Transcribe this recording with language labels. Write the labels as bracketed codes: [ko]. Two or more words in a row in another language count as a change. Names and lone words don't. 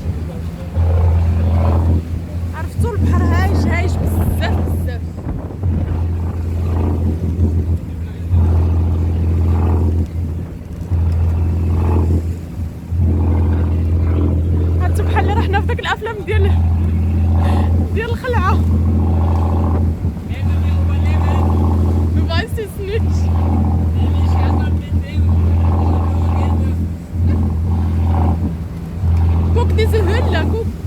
[ar] عرفتوا البحر هايج هايج بزاف بزاف هانتو بحال اللي رحنا في داك الافلام ديال الخلعة [de] Du weißt es nicht. Guck diese Höhle, guck.